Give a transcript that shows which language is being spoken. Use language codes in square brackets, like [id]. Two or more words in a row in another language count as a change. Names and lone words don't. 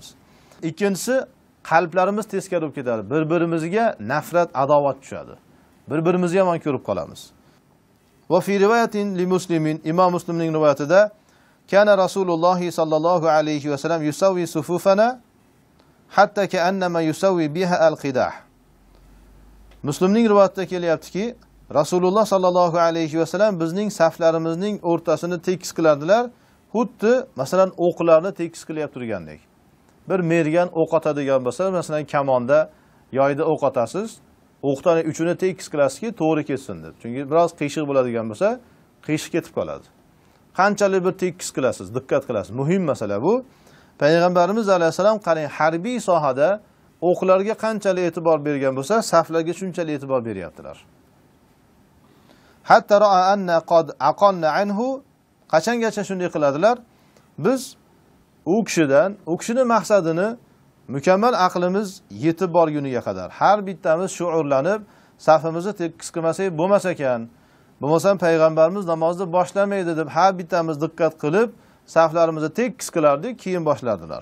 [uz] Ikkinchisi, qalblarimiz teskari bo'lib ketadi. Bir-birimizga nafrat, adovat tushadi. Bir-birimizni yomon ko'rib qolamiz. [ar] وفي رواية لمسلم, [uz] Imom Muslimning rivoyatida [ar] كان رسول الله صلى الله عليه وسلم يسوي صفوفنا حتى كأنما يسوي بها القداح. [uz] Muslimning rivoyatida kelyaptiki, Rasululloh [ar] صلى الله عليه وسلم [uz] bizning saflarimizning o'rtasini tekis qilardilar, xuddi masalan o'qlarni tekis qilyap turgandek. Bir mergan o'q otadigan bo'lsa, masalan kamonda yoyda o'q otasiz, o'qdan uchini tekis qilasizki, to'g'ri ketsin deb. Chunki biroz qiyshiq bo'ladigan bo'lsa, qiyshiq ketib qoladi. Qanchalik bir tekis qilasiz, diqqat qilasiz. Muhim masala bu. Payg'ambarimiz alayhisalom qarang, harbiy sohada o'qlarga qanchalik e'tibor bergan bo'lsa, saflarga shunchalik e'tibor beryaptilar. [ar] حتى رأى أنا قد عقلنا عنه, [uz] qachongacha shunday qiladilar? Biz u kishining maqsadini mukammal aqlimiz yetib borguniga qadar har bittamiz shuurlanib, safimizni tekis qilmasak bo'lmas ekan. Bo'lmasam payg'ambarimiz namozni boshlamaydi deb har bittamiz diqqat qilib, saflarimizni tekis qilardik, keyin boshlardilar.